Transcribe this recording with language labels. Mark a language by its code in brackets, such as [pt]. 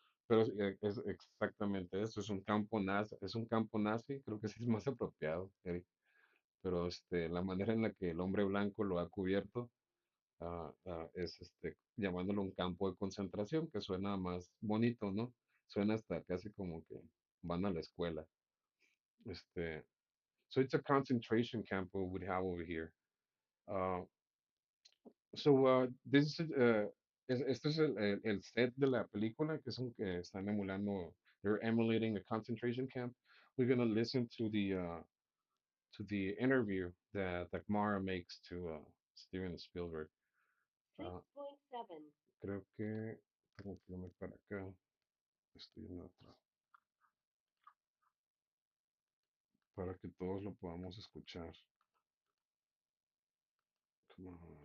[es] Pero es exactamente eso, es un campo nazi, creo que sí es más apropiado, Eric. Pero la manera en la que el hombre blanco lo ha cubierto, es llamándolo un campo de concentración, que suena más bonito, ¿no? Suena hasta casi como que van a la escuela. Este, [en] so it's a concentration camp we would have over here. [es] Uh, [en] this is, [es] este es el set de la película, que es un que están emulando, [en] they're emulating a concentration camp. We're gonna listen to the interview that Mara makes to Steven Spielberg. [es] Uh, Creo que tengo que irme para acá. Estoy en otra. Para que todos lo podamos escuchar. [en] Come on.